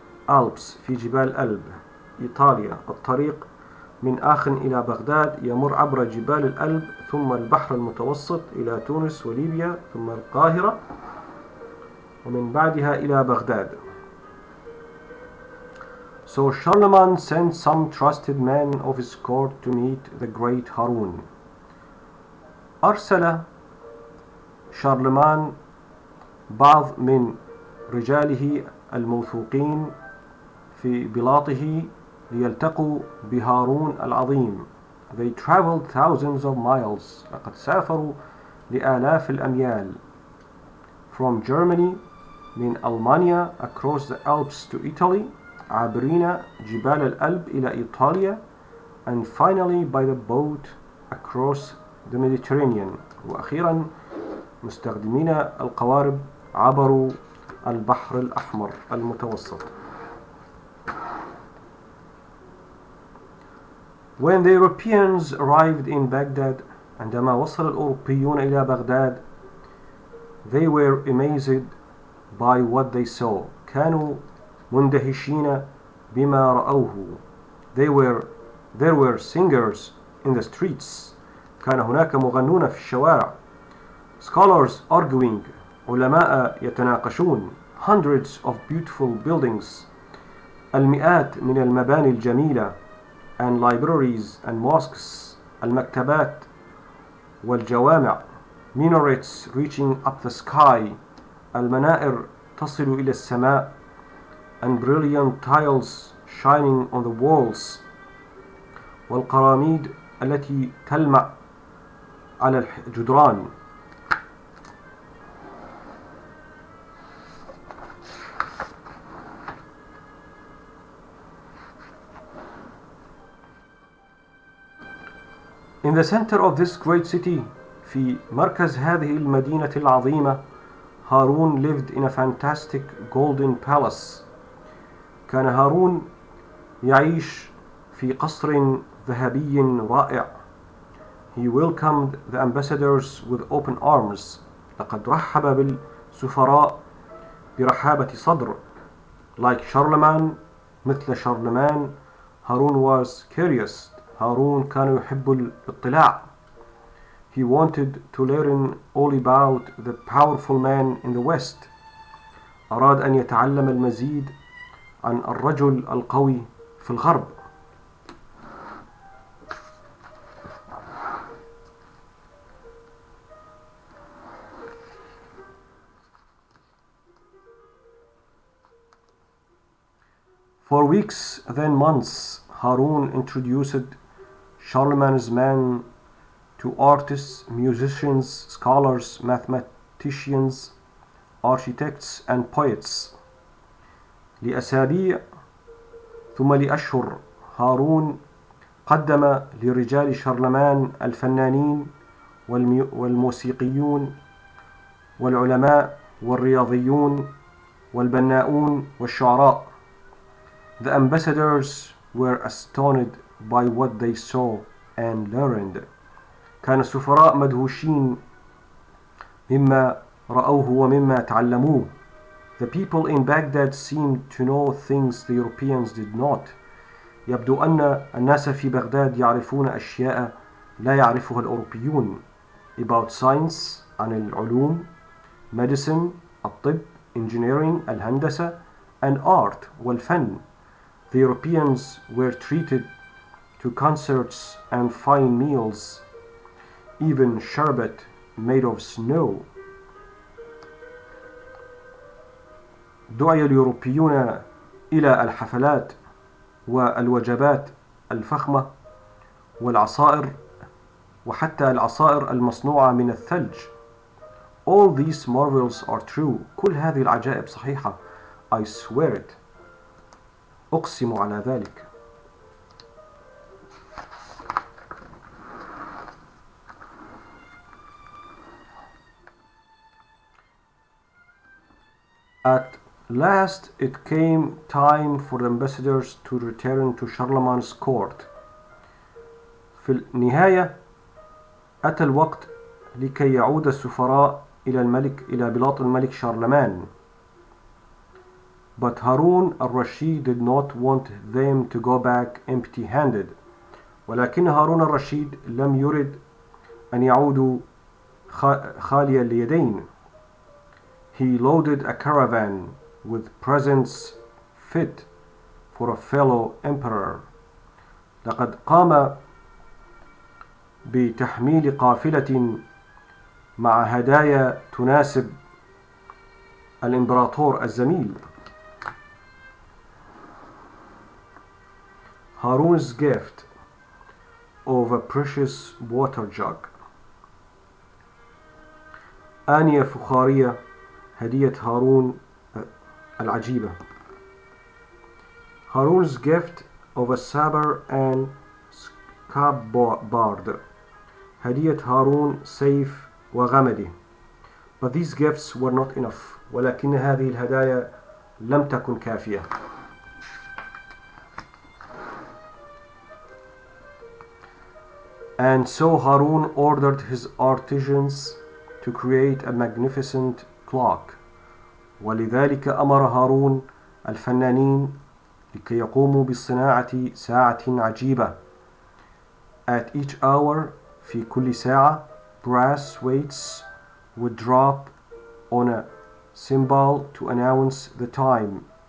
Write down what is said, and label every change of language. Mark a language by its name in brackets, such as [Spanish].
[Arabic] ألبس في جبال ألب. إيطاليا. الطريق من آخن إلى بغداد يمر عبر جبال الألب ثم البحر المتوسط إلى تونس وليبيا ثم القاهرة ومن بعدها إلى بغداد. [English] So Charlemagne sent some trusted men of his court to meet the great هارون. [Arabic] أرسل شارلمان بعض من رجاله الموثوقين في بلاطه ليلتقوا بهارون العظيم. [English] They traveled thousands of miles. [Arabic] لقد سافروا لآلاف الأميال. [English] From Germany [Arabic] من ألمانيا [English] across the Alps to Italy. [Arabic] عابرين جبال الألب إلى إيطاليا. [English] And finally by the boat across the Mediterranean. [Arabic] وأخيرا مستخدمين القوارب عبروا البحر الأحمر المتوسط. [English] When the Europeans arrived in Baghdad, [Arabic] عندما وصل الأوروبيون إلى بغداد, [English] they were amazed by what they saw. [Arabic] كانوا مندهشين بما رأوه. [English] There were singers in the streets. [Arabic] كان هناك مغنون في الشوارع. [English] Scholars arguing. [Arabic] علماء يتناقشون. [English] Hundreds of beautiful buildings. [Arabic] المئات من المباني الجميلة. [English] And libraries and mosques. [Arabic] المكتبات والجوامع. [English] Minarets reaching up the sky. [Arabic] المنائر تصل إلى السماء. [English] And brilliant tiles shining on the walls. [Arabic] والقراميد التي تلمع على الجدران. [English] In the center of this great city, [Arabic] في مركز هذه المدينة العظيمة, [English] هارون lived in a fantastic golden palace. [Arabic] كان هارون يعيش في قصر ذهبي رائع. [English] He welcomed the ambassadors with open arms. [Arabic] لقد رحب بالسفراء برحابة صدر. [English] Like Charlemagne, [Arabic] مثل شارلمان, [English] هارون was curious. [Arabic] هارون كان يحب الاطلاع. [English] He wanted to learn all about the powerful man in the West. [Arabic] أراد أن يتعلم المزيد عن الرجل القوي في الغرب. [English] For weeks, then months, Harun introduced Charlemagne's men to artists, musicians, scholars, mathematicians, architects and poets. [Arabic] لأسابيع ثم لأشهر هارون قدم لرجال شارلمان الفنانين والموسيقيون والعلماء والرياضيون والبناؤون والشعراء. [English] The ambassadors were astonished by what they saw and learned. [Arabic] كان السفراء مدهوشين مما رأوه ومما تعلموه. [English] The people in Baghdad seemed to know things the Europeans did not. [Arabic] يبدو أن الناس في بغداد يعرفون أشياء لا يعرفها الأوروبيون. [English] About science [Arabic] عن العلوم, [English] medicine [Arabic] الطب, [English] engineering [Arabic] الهندسة, [English] and art [Arabic] والفن. [English] The Europeans were treated to concerts and fine meals, even sherbet made of snow. [Arabic] دعي اليوروبيون إلى الحفلات والوجبات الفخمة والعصائر وحتى العصائر المصنوعة من الثلج. [English] All these marvels are true. [Arabic] كل هذه العجائب صحيحة. [English] I swear it. [Arabic] أقسم على ذلك. [English] At last it came time for the ambassadors to return to Charlemagne's court. [Arabic] في النهاية أتى الوقت لكي يعود السفراء إلى بلاط الملك شارلمان. [English] But Harun al-Rashid did not want them to go back empty-handed. [Arabic] ولكن هارون الرشيد لم يرد أن يعودوا خالي اليدين. [English] He loaded a caravan with presents fit for a fellow emperor. [Arabic] لقد قام بتحميل قافلة مع هدايا تناسب الإمبراطور الزميل. [English] Harun's gift of a precious water jug. [Arabic] آنية فخارية هدية هارون العجيبة. [English] Harun's gift of a saber and scabbard. [Arabic] هدية هارون سيف وغمده. [English] But these gifts were not enough. [Arabic] ولكن هذه الهدايا لم تكن كافية. [English] And so Harun ordered his artisans to create a magnificent clock. [Arabic] ولذلك أمر هارون الفنانين لكي يقوموا بصناعة ساعة عجيبة. [English] At each hour, [Arabic] في كل ساعة, [English] brass weights would drop on a cymbal to announce the time.